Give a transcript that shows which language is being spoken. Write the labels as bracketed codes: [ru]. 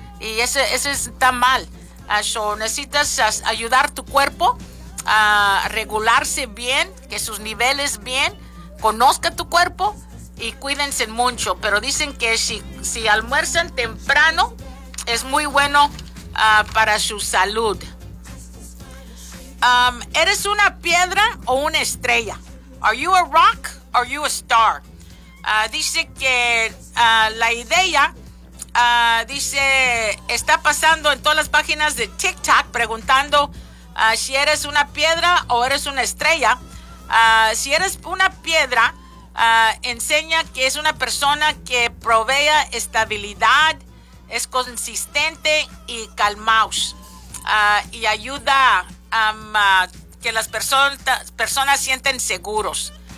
[es] Y eso está mal. Necesitas ayudar tu cuerpo a regularse bien, que sus niveles bien, conozca tu cuerpo y cuídense mucho. Pero dicen que si almuerzan temprano, es muy bueno para su salud. ¿Eres una piedra o una estrella? [en] Are you a rock or you a star? [es] Dice que la idea, dice, está pasando en todas las páginas de TikTok preguntando si eres una piedra o eres una estrella. Si eres una piedra, enseña que es una persona que provee estabilidad, es consistente y calmaos, y ayuda a que las personas sienten seguros.